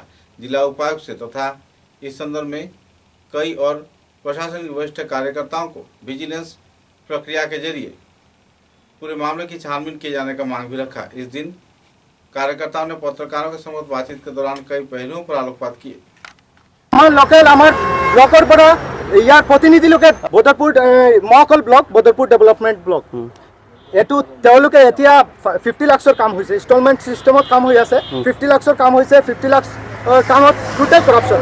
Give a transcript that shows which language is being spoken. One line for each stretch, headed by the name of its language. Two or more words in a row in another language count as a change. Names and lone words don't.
Hindi: जिला उपायुक्त से तथा इस संदर्भ में कई और प्रशासनिक वरिष्ठ कार्यकर्ताओं को विजिलेंस प्रक्रिया के जरिए पूरे मामले की छानबीन किए जाने का मांग भी रखा। इस दिन कार्यकर्ताओं ने पत्रकारों के समक्ष बातचीत के दौरान कई पहलुओं पर आलोकपात किए।
Assamese: আমাৰ লোকেল আমাৰ ব্লকৰ পৰা ইয়াৰ প্ৰতিনিধি লোকে বদৰপুৰ মহাকল ব্লক, বদৰপুৰ ডেভেলপমেণ্ট ব্লক, এইটো তেওঁলোকে এতিয়া 50 লাখৰ কাম হৈছে,
English: installment system
Assamese: কাম হৈ আছে। 50 লাখৰ কাম হৈছে, 50 লাখ কামত
English: total corruption.